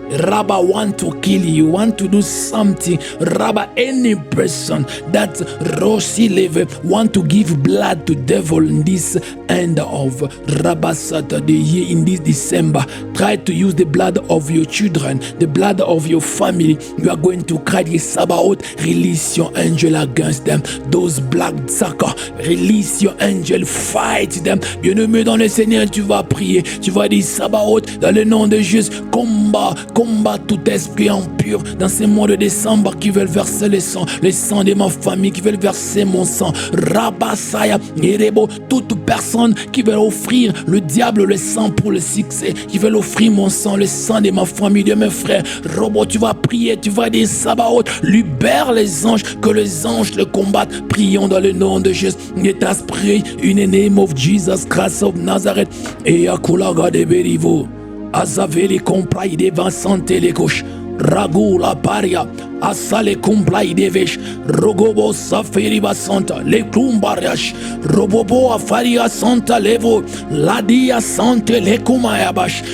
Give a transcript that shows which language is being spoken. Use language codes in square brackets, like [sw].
[en] Rabba want to kill you, want to do something. Rabba, any person that Rossi live want to give blood to devil in this end of Rabba Saturday year, in this December. Try to use the blood of your children, the blood of your family. You are going to cry the Sabaoth, release your angel against them. Those black suckers, release your angel, fight them. [fr] Bien-aimé dans le Seigneur, tu vas prier, tu vas dire Sabaoth, dans le nom de Jésus, combat tout esprit impur dans ces mois de décembre qui veulent verser le sang de ma famille, qui veulent verser mon sang. Rabasaya, Erebo, toute personne qui veut offrir le diable le sang pour le succès, qui veut offrir mon sang, le sang de ma famille, de mes frères. Robo, tu vas prier, tu vas dire Sabaoth, libère les anges, que les anges le combattent. Prions dans le nom de Jésus. [en] Let us pray in the name of Jesus Christ of Nazareth. Et Akulaga de Berivo, Azaveli comprai de Vincent et les gauches. Ragu la paria, asale kumplai devesh, rogobo saferiba santa, le kumbariash, robobo afaria santa levo, ladia sante le kumayabash.